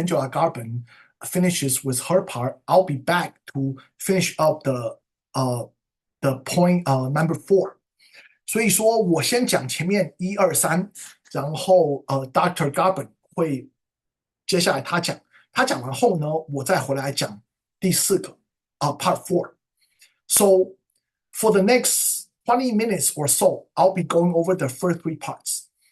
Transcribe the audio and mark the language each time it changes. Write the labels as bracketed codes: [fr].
[en] Angela Garben finishes with her part, I'll be back to finish up the point number 4. [zh] 所以说我先讲前面1、2、3，然后Dr. Garben 会接下来他讲完后呢，我再回来讲第4个part 4. [en] So for the next 20 minutes or so, I'll be going over the first 3 parts.